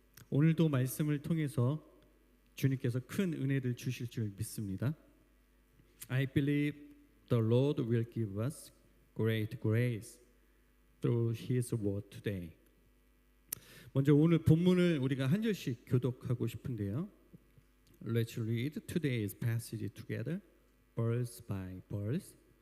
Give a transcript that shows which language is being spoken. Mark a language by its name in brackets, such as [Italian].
[Korean] 오늘도 말씀을 통해서 주님께서 큰 은혜를 주실 줄 믿습니다. [English] I believe the Lord will give us great grace through His word today. [Korean] 먼저 오늘 본문을 우리가 한 절씩 교독하고 싶은데요. [English] Let's read today's passage together, verse by verse.